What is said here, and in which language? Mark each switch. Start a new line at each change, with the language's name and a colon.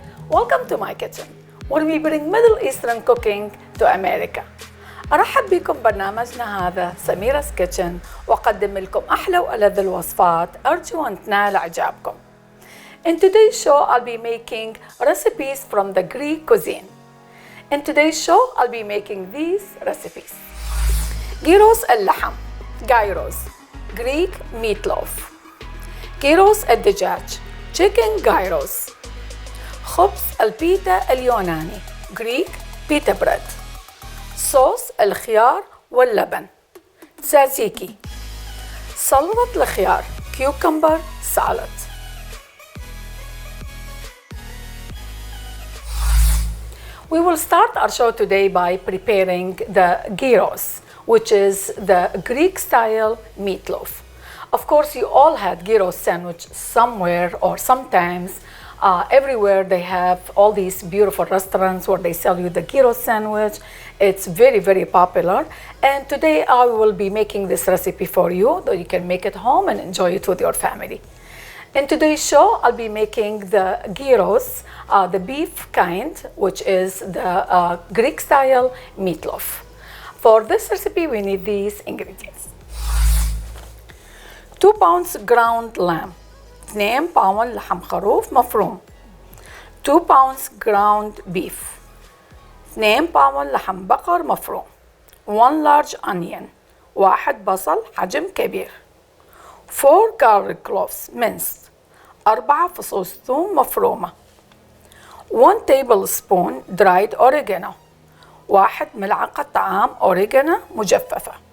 English: Welcome to my kitchen, where we bring Middle Eastern cooking to America.
Arabic: أرحب بكم برنامجنا هذا سميرة كيتشن، وأقدم لكم أحلى وألذ الوصفات أرجو أن تنال إعجابكم.
English: In today's show, I'll be making recipes from the Greek cuisine. In today's show, I'll be making these recipes. gyros اللحم, gyros, Greek meatloaf.
Arabic: كيروس الدجاج,
English: chicken gyros.
Arabic: خبز البيتا اليوناني,
English: Greek pita bread.
Arabic: صوص الخيار واللبن, tzatziki. سلطة الخيار,
English: cucumber salad. We will start our show today by preparing the gyros, which is the Greek-style meatloaf. Of course, you all had gyros sandwich somewhere or sometimes. Everywhere they have all these beautiful restaurants where they sell you the gyros sandwich. It's very, very popular. And today I will be making this recipe for you, so you can make it home and enjoy it with your family. In today's show, I'll be making the gyros, the beef kind, which is the Greek-style meatloaf. For this recipe, we need these ingredients. 2 pounds ground lamb,
Arabic: 2 باوند لحم خروف مفروم,
English: 2 pounds ground beef,
Arabic: 2 باوند لحم بقر مفروم,
English: 1 large onion,
Arabic: 1 بصل حجم كبير,
English: 4 garlic cloves minced,
Arabic: 4 فصوص ثوم مفرومة,
English: 1 tablespoon dried oregano,
Arabic: 1 ملعقة طعام اوريكانا مجففة,